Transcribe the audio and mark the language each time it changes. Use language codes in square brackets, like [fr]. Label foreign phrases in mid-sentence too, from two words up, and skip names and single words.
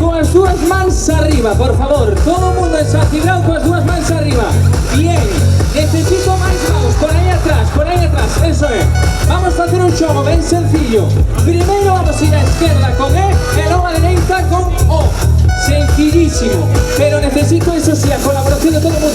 [gl] as dúas mans arriba, por favor. Todo o mundo desafibrado coas dúas mans arriba. Bien, necesito máis maus, por aí atrás, eso é. Vamos facer un xogo ben sencillo. Primeiro vamos ir á esquerda con E e logo a dereita con O. Sencillísimo, pero necesito, eso sí, a colaboración de todo [es] el mundo.